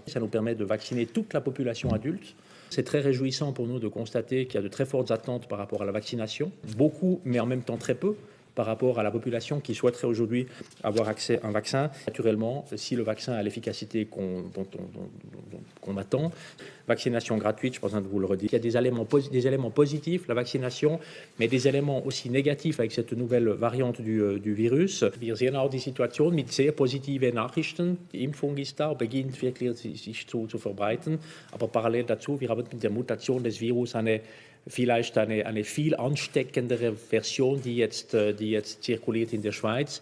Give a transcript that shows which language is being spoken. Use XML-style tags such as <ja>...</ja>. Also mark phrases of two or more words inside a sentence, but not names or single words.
<fr>Ça nous permet de vacciner toute la population adulte. C'est très réjouissant pour nous de constater qu'il y a de très fortes attentes par rapport à la vaccination, beaucoup, mais en même temps très peu, par rapport à la population qui souhaiterait aujourd'hui avoir accès à un vaccin. Naturellement, si le vaccin a l'efficacité qu'on attend, vaccination gratuite, je pense que vous le redire. Il y a des éléments positifs, la vaccination, mais des éléments aussi négatifs avec cette nouvelle variante du virus.</fr> <de>Wir sehen auch die Situation mit sehr positiven Nachrichten. Die Impfung ist da, beginnt wirklich sich zu verbreiten. Aber parallel dazu, wir haben mit der Mutation des Virus vielleicht eine viel ansteckendere Version, die jetzt zirkuliert in der Schweiz.</de>